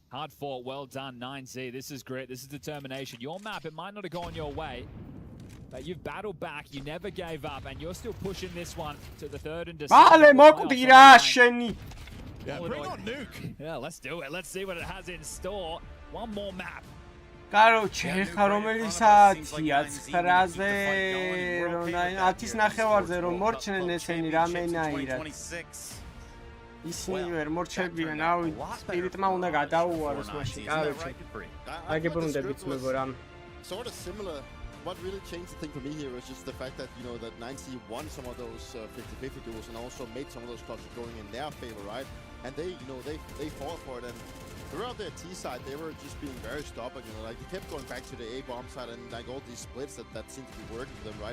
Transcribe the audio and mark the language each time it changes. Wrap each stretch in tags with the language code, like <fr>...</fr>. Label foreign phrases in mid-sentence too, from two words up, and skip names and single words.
<en>Hard fought. Well done, 9Z. This is grit. This is determination. Your map, it might not have gone your way, but you've battled back, you never gave up, and you're still pushing this one to the third and Yeah, bring on Nuke. Yeah, let's do it. Let's see what it has in store. One more map.</en> <ka>Კაროჩე, ხა რომელი საათია 9-ზე, რომ 10-ის ნახევარზე რომ მორჩნენ ესენი რამენაირად. ისინი ვერ მორჩებიან, ავი, სპირიტმა უნდა გადაუაროს მაშინ, კაროჩე. აგებრუნდებით მეგო რამ.</ka> <en>Sort of similar. What really changed the thing for me here was just the fact that, you know, that 9C won some of those 50-50 duels and also made some of those clutches going in their favor, right? And they, you know, they fought for it, and throughout their T side, they were just being very stubborn, you know, like they kept going back to the A bomb side and like all these splits that seemed to be working for them, right?</en>